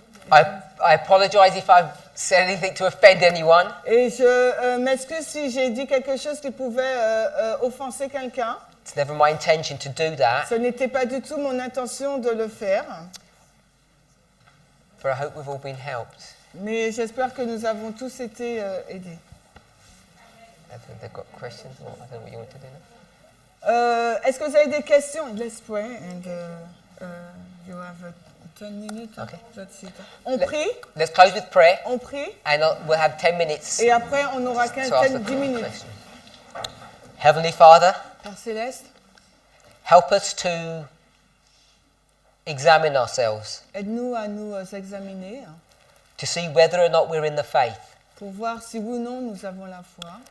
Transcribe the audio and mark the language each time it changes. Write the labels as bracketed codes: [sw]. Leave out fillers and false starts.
[en] I apologize if I've said anything to offend anyone. [fr] Et je m'excuse si j'ai dit quelque chose qui pouvait offenser quelqu'un. [en] It's never my intention to do that, [fr] Ce n'était pas du tout mon intention de le faire. [en] but I hope we've all been helped. [fr] Mais j'espère que nous avons tous été aidés. [en] I think they've got questions, or I don't know what you want to do now. [fr] Est-ce que vous avez des questions? [en] Let's pray and you have 10 minutes. Okay. That's it. [fr] On prie, [en] Let's close with prayer, [fr] on prie, [en] and we'll have 10 minutes [fr] et après on aura [en] to ask the [fr] 10 minutes. [en] question. Heavenly Father, [fr] Père Céleste, [en] help us to examine ourselves, [fr] aide-nous à nous examiner [en] to see whether or not we're in the faith. [fr] pour voir si oui ou non nous avons la foi.